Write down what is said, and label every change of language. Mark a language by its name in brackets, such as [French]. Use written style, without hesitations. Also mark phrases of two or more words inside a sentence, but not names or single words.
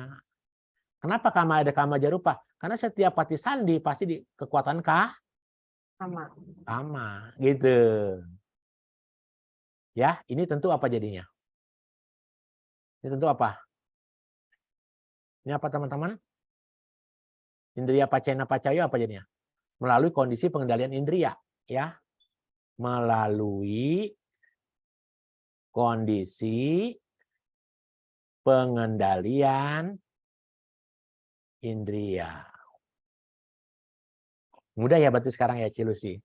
[Indonesian] Kenapa ada Kama Jarupa? Karena setiap pati sandi pasti di kekuatan Kama, gitu. Ya, ini tentu apa jadinya? Ini tentu apa? Ini apa teman-teman? [Pali] Indriya pacena pacayo [Indonesian] apa jadinya? Melalui kondisi pengendalian indriya, ya. Melalui kondisi pengendalian indriya. Mudah ya berarti sekarang ya Cilusi?